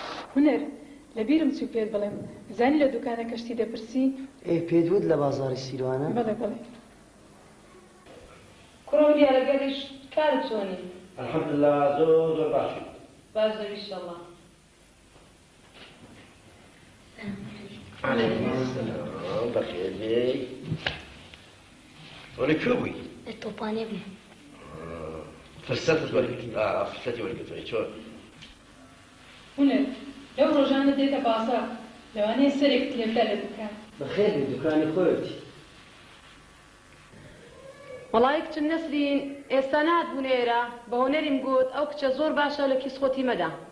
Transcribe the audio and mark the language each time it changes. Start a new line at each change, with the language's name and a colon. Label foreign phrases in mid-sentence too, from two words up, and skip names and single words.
Central Kurdish: هونەر لەبیرم چوو پێت بڵێم زانی لە دوکانە کەشتی دەپرسی ئێ پێدوت لە بازاری سیروانە بەڵێ بەڵێ کوڕم دیارەگەریش کارت چۆنی الحمدلله زۆر باش باش دەبی ئینشەڵڵا
Arabic: عليكم السلام بخير بي ولك شو بي؟ الطوفان ابني فرستت ولقيت فرستتي ولقيت شو؟
Central Kurdish: هونەر لەو ڕۆژانە دێتە بازار لەوانەیە سەرێکت لێبدا لە دوکان بەخێر بێ دوکانی خۆیەتی وەڵای کچم نەسرین ئێستا نهاتبوون ئێرە بە هۆنەریم گوت ئەو کچە زۆر باشە لە کیسخۆتی مەدا